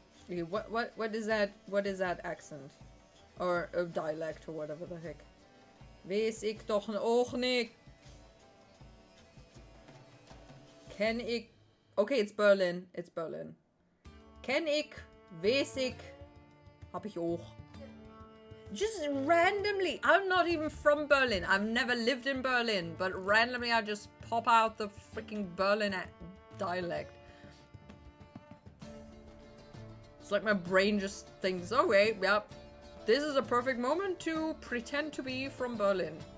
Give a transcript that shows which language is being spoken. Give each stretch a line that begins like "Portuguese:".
English: Okay, what is that accent? Or a dialect or whatever the heck.
German: Weiß ich doch auch nicht. Kenn ich...
English: Okay, it's Berlin. It's Berlin.
German: Kenn ich, weiß ich, hab ich auch.
English: Just randomly. I'm not even from Berlin. I've never lived in Berlin. But randomly I just pop out the freaking Berlin dialect. It's like my brain just thinks, okay, yep, this is a perfect moment to pretend to be from Berlin.